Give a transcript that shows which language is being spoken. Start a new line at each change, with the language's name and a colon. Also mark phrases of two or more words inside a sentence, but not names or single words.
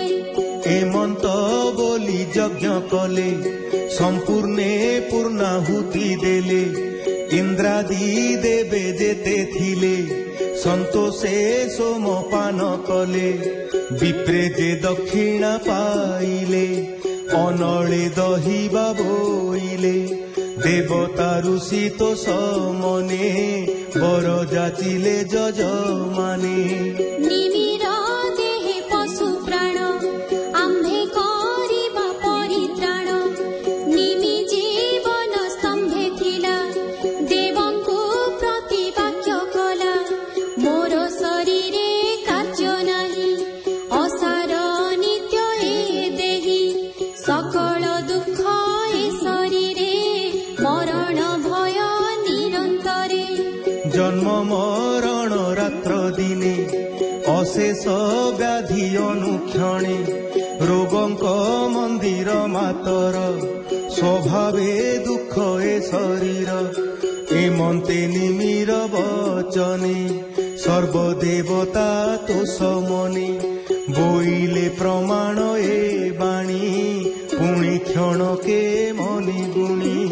Odia: ଏମନ୍ତ ବୋଲି ଯଜ୍ଞ କଲେ ସମ୍ପୂର୍ଣ୍ଣେ ପୂର୍ଣ୍ଣାହୁତି ଦେଲେ ଇନ୍ଦ୍ରାଦି ଦେବେ ଯେତେ ଥିଲେ ସନ୍ତୋଷେ ସୋମପାନ କଲେ ବିପ୍ରେ ଯେ ଦକ୍ଷିଣା ପାଇଲେ ଅନଳେ ଦହିବା ବୋଇଲେ ଦେବତା ଋଷି ତୋ ସମନେ ବର ଯାଚିଲେ ଯଜମାନେ ନିମିର ଦେହେ ପଶୁ ପ୍ରାଣ ଆମ୍ଭେ କରିବା ପରିତ୍ରାଣ ନିମି ଜୀବନ ସ୍ତମ୍ଭେ ଥିଲା ଦେବଙ୍କୁ ପ୍ରତିବାକ୍ୟ କଲା ମୋର ଶରୀରେ କାର୍ଯ୍ୟ ନାହି ଅସାର ନିତ୍ୟ ଏ ଦେହି ସକଳ ଦୁଖ ଏ ଶରୀରେ ମରଣ ଭୟ ନିରନ୍ତରେ ଜନ୍ମ ମରଣ ରାତ୍ର ଦିନେ ଅଶେଷ ବ୍ୟାଧି ଅନୁକ୍ଷଣେ ରୋଗଙ୍କ ମନ୍ଦିର ମାତର ସ୍ୱଭାବେ ଦୁଖ ଏ ଶରୀର ଏମନ୍ତେ ନିମିର ବଚନେ ସର୍ବଦେବତା ତୋ ସମନେ ବୋଇଲେ ପ୍ରମାଣ ଏ ବାଣୀ ପୁଣି କ୍ଷଣ କେ ମନି ଗୁଣି